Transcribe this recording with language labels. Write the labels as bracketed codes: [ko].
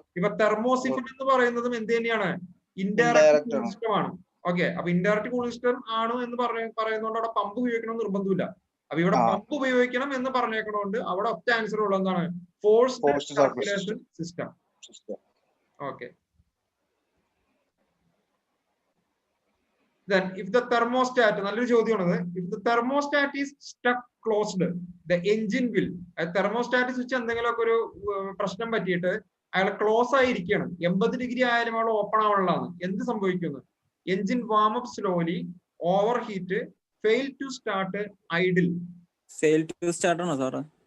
[ml] ഇപ്പൊ തെർമോസിഫൺ എന്ന് പറയുന്നതും എന്ത് തന്നെയാണ്, ഇൻഡയറക്റ്റ് കൂളിംഗ് സിസ്റ്റം ആണ്. ഓക്കെ, അപ്പൊ ഇൻഡയറക്റ്റ് കൂളിംഗ് സിസ്റ്റം ആണ് എന്ന് പറയുന്നതുകൊണ്ട് അവിടെ പമ്പ് ഉപയോഗിക്കണം നിർബന്ധമില്ല. അപ്പൊ ഇവിടെ പമ്പ് ഉപയോഗിക്കണം എന്ന് പറഞ്ഞേക്കണോണ്ട് അവിടെ ഒറ്റ ആൻസർ ഉള്ള എന്താണ്, forced circulation system. [en] okay, then if the thermostat, [ml] നല്ലൊരു ചോദ്യമാണത്. [en] if the thermostat is stuck closed the engine will. [ml] Thermostat switch എന്തെങ്കിലുമൊക്കെ ഒരു പ്രശ്നം പറ്റിയിട്ട് അയാൾ ക്ലോസ് ആയിരിക്കുകയാണ്, 80 ഡിഗ്രി ആയാലും അയാൾ ഓപ്പൺ ആവാനുള്ളതാണ്, എന്ത് സംഭവിക്കുന്നു? [en] Engine warm up slowly, overheat, fail to start, idle. Fail to start [ml] ആണോ സാറേ?